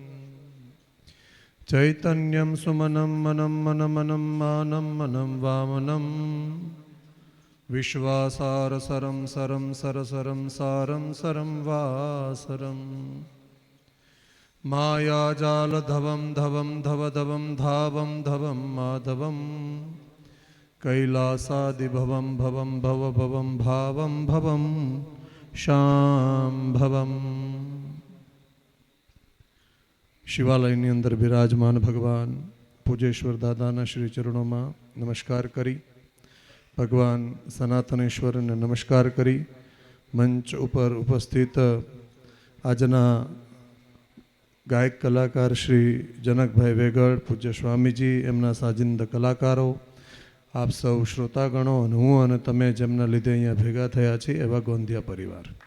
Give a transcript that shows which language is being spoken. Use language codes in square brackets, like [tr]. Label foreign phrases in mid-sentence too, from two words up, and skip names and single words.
[sa] चैतन्यं सुमनं मनं मनमनं मानं मनं वामनं विश्वासारसरं सरं सरसरं सारं सरं वासरं मायाजालधवं धवं धवधवं धावं धवं माधवं कैलासादिभवं भवं भवभवं भावं भवं शाम्भवम्. [gu] શિવાલયની અંદર બિરાજમાન ભગવાન પૂજેશ્વર દાદાના શ્રી ચરણોમાં નમસ્કાર કરી, ભગવાન સનાતનેશ્વરને નમસ્કાર કરી, મંચ ઉપર ઉપસ્થિત આજના ગાયક કલાકાર શ્રી જનકભાઈ વેગડ, પૂજ્ય સ્વામીજી, એમના સાજિંદ કલાકારો, આપ સૌ શ્રોતાગણો અને હું અને તમે જેમના લીધે અહીંયા ભેગા થયા છીએ એવા ગોંધિયા પરિવાર.